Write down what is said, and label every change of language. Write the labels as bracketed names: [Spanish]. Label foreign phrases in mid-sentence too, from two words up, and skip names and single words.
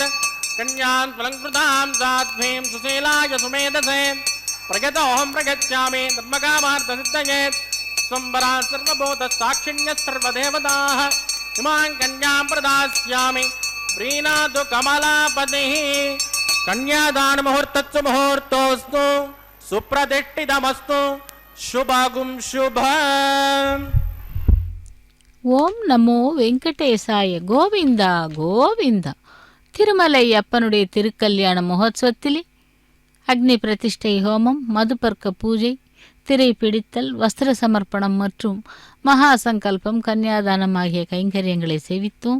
[Sanskrit] कन्यां त्वलङ्कृतां साध्वीं सुशीलाय सुमेधसे प्रगतोऽहं प्रगच्छामि धर्मकामार्थसिद्धये स्वम्बरा सर्वभूतसाक्षिण्यः सर्वदेवताः इमां कन्यां प्रदास्यामि प्रीणातु कमलापतिः कन्यादान मुहूर्तस्सु मुहूर्तोऽस्तु सुप्रतिष्ठितमस्तु शुभगुं शुभम् ॐ नमो वेङ्कटेशाय गोविन्दा गोविन्दा. [Tamil] திருமலை அப்பனுடைய திருக்கல்யாண மகோத்சவத்திலே அக்னி பிரதிஷ்டை ஹோமம், மதுபர்க்க பூஜை, திரை பிடித்தல், வஸ்திர சமர்ப்பணம் மற்றும் மகா சங்கல்பம், கன்னியாதானம் ஆகிய கைங்கரியங்களை சேவித்தோம்.